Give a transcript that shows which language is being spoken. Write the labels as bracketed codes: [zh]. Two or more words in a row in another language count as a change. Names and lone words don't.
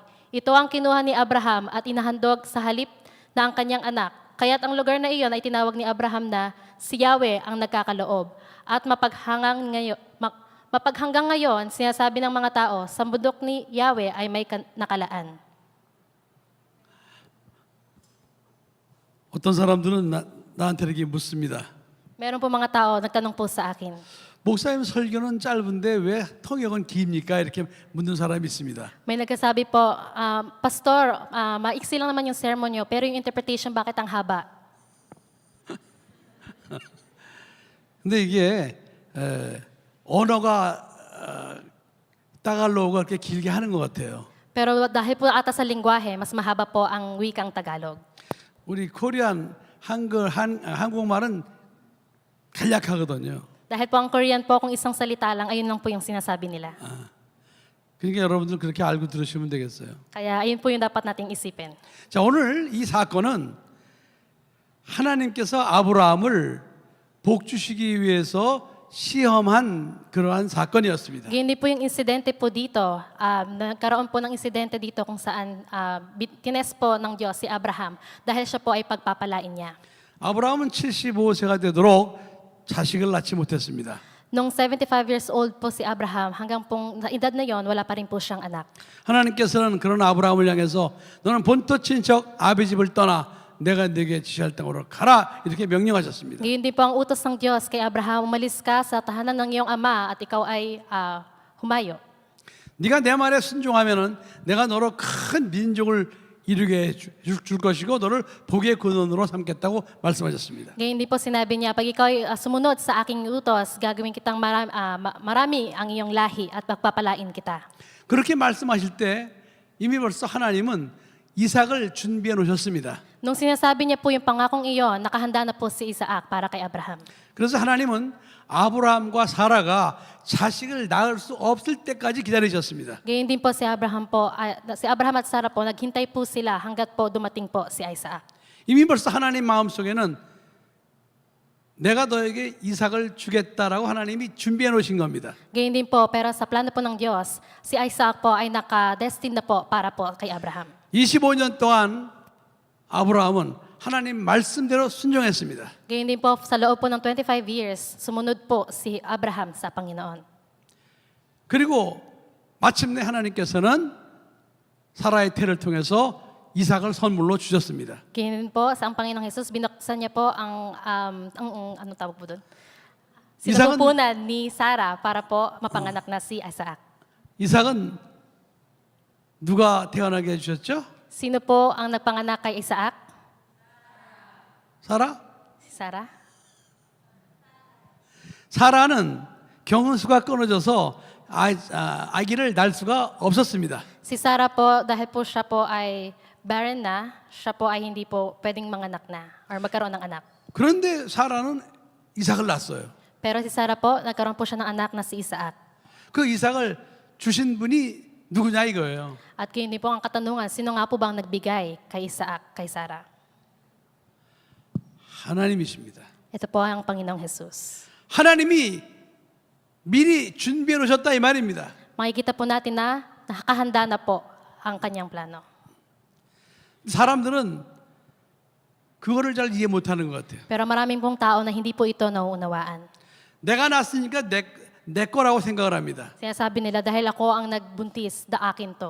[tl] Ito ang kinuha ni Abraham at inahandog sa halip na ang kanyang anak. Kaya't ang lugar na iyon ay tinawag ni Abraham na si Yahweh ang nagkakaloob. At mapaghanggang ngayon, sinasabi ng mga tao, sa bundok ni Yahweh ay may nakalaan. [ko] 어떤 사람들은 나한테 이렇게 묻습니다. [tl] Meron po mga tao nagtanong po sa akin, [ko] 목사님 설교는 짧은데 왜 통역은 깁니까? 이렇게 묻는 사람이 있습니다. [tl] May nagsasabi po, Pastor, maiksi lang naman yung sermon nyo, pero yung interpretation bakit ang haba? [ko] 근데 이게 언어가 따갈로그가 그렇게 길게 하는 것 같아요. [tl] Pero dahil po ata sa lingwahe, mas mahaba po ang wikang Tagalog. [ko] 우리 코리안 한국말은 간략하거든요. [tl] Dahil po ang Korean po, kung isang salita lang, ayun lang po yung sinasabi nila. [ko] 그러니까 여러분들 그렇게 알고 들으시면 되겠어요. [tl] Kaya ayun po yung dapat nating isipin. [ko] 자, 오늘 이 사건은 하나님께서 아브라함을 복 주시기 위해서 시험한 그러한 사건이었습니다. [tl] Hindi po yung insidente po dito. Nagkaroon po ng insidente dito kung saan tines po ng Diyos si Abraham dahil siya po ay pagpapalain niya. [ko] 아브라함은 75세가 되도록 자식을 낳지 못했습니다. [tl] Nung [en] 75 years old [tl] po si Abraham, hanggang pong sa edad na yon, wala pa rin po siyang anak. [ko] 하나님께서는 그런 아브라함을 향해서 너는 본토 친척 아비 집을 떠나 내가 네게 지시할 땅으로 가라 이렇게 명령하셨습니다. [tl] Ngayon din po ang utos ng Diyos kay Abraham, umalis ka sa tahanan ng iyong ama at ikaw ay humayo. [ko] 네가 내 말에 순종하면은 내가 너로 큰 민족을 이루게 줄 것이고 너를 복의 근원으로 삼겠다고 말씀하셨습니다. [tl] Ngayon din po sinabi niya, pag ikaw ay sumunod sa aking utos, gagawin kitang marami ang iyong lahi at pagpapalain kita. [ko] 그렇게 말씀하실 때 이미 벌써 하나님은 이삭을 준비해 놓으셨습니다. [tl] Nung sinasabi niya po yung pangakong iyon, nakahanda na po si Isaac para kay Abraham. [ko] 그래서 하나님은 아브라함과 사라가 자식을 낳을 수 없을 때까지 기다리셨습니다. [tl] Ngayon din po si Abraham at Sarah po, naghintay po sila hanggat po dumating po si Isaac. [ko] 이미 벌써 하나님 마음속에는 내가 너에게 이삭을 주겠다라고 하나님이 준비해 놓으신 겁니다. [tl] Ngayon din po, pero sa plano po ng Diyos, si Isaac po ay naka-destined na po para po kay Abraham. [ko] 25년 동안 아브라함은 하나님 말씀대로 순종했습니다. [tl] Ngayon din po, sa loob po ng 25 years, sumunod po si Abraham sa Panginoon. [ko] 그리고 마침내 하나님께서는 사라의 태를 통해서 이삭을 선물로 주셨습니다. [tl] Ngayon din po, sa ang Panginoong Jesus, binuksan niya po ang ano tawag po doon? [ko] Isaac은- [tl] Sinupunan ni Sarah para po mapanganak na si Isaac. [ko] 이삭은 누가 태어나게 해주셨죠? [tl] Sino po ang nagpanganak kay Isaac? [ko] 사라? [tl] Si Sarah? [ko] 사라는 경은수가 끊어져서 아기를 낳을 수가 없었습니다. [tl] Si Sarah po, dahil po siya po ay barren na, siya po ay hindi po pwedeng manganak na or magkaroon ng anak. [ko] 그런데 사라는 이삭을 낳았어요. [tl] Pero si Sarah po, nagkaroon po siya ng anak na si Isaac. [ko] 그 이삭을 주신 분이 누구냐 이거예요. [tl] At kaya hindi po ang katanungan, sino nga po bang nagbigay kay Isaac, kay Sarah? [ko] 하나님이십니다. [tl] Ito po ang Panginoong Jesus. [ko] 하나님이 미리 준비해 놓으셨다 이 말입니다. [tl] Makikita po natin na nakakahanda na po ang kanyang plano. [ko] 사람들은 그거를 잘 이해 못하는 것 같아요. [tl] Pero maraming pong tao na hindi po ito nauunawaan. [ko] 내가 낳았으니까 내 거라고 생각을 합니다. [tl] Sinasabi nila, dahil ako ang nagbuntis, akin to.